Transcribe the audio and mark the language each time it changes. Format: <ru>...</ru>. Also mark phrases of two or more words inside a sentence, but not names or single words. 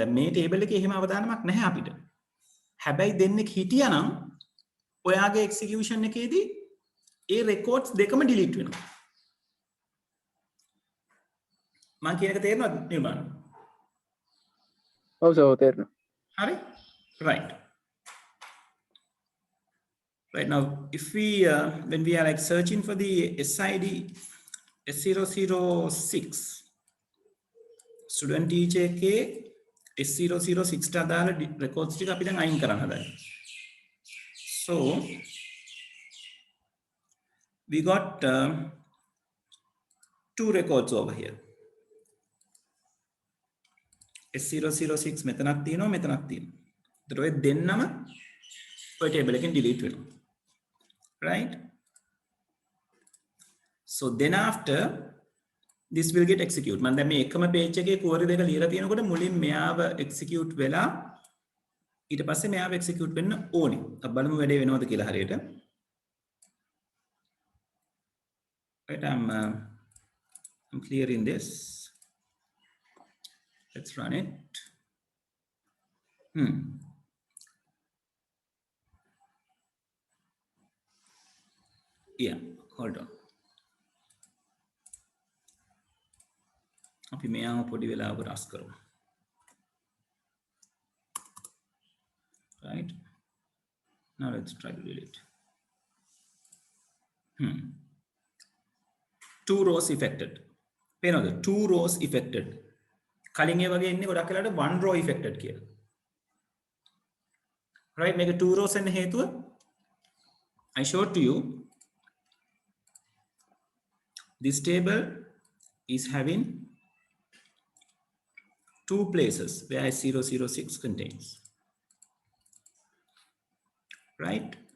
<si>දැන් මේ table එකේ එහෙම අවදානමක් නැහැ අපිට. හැබැයි දෙන්නෙක් හිටියානම් ඔයාගේ execution එකේදී ඒ records දෙකම delete වෙනවා. මම කියන එක තේරෙනවද නිර්මාණ? ඔව් සර් තේරෙනවා. Hari?</si> <en>Right. Right now, if we, when we are like searching for the SID S006, student teacher ke S006</en> <si>ට අදාළ records ටික අපි දැන් අයින් කරන්න හදන්නේ.</si> <en>So, we got two records over here.</en> <si>S006 මෙතනක් තියෙනවා මෙතනක් තියෙනවා. ඒතර ඔය දෙන්නම ඔය table එකෙන් delete වෙනවා.</si> <en>Right? So then after this will get execute.</en> <si>මම දැන් මේ එකම page එකේ query දෙක ලියලා තියෙනකොට මුලින් මෙයාව execute වෙලා ඊට පස්සේ මෙයාව execute වෙන්න ඕනේ. අපි බලමු වැඩේ වෙනවද කියලා හරියට.</si> <en>Right, I'm clearing this. Let's run it. Yeah, hold on.</en> <si>අපි මෙයාම පොඩි වෙලාවකට රස් කරමු.</si> <en>Right? Now let's try to delete. Two rows affected. පේනවද? Two rows affected.</en> <si>කලින් ඒ වගේ ඉන්නේ ගොඩක් වෙලාවට</si> <en>one row affected</en> <si>කියලා.</si> <en>Right?</en> <si>මේක two rows එන්න හේතුව</si> <en>I showed to you this table is having two places where S006 contains. Right?</en>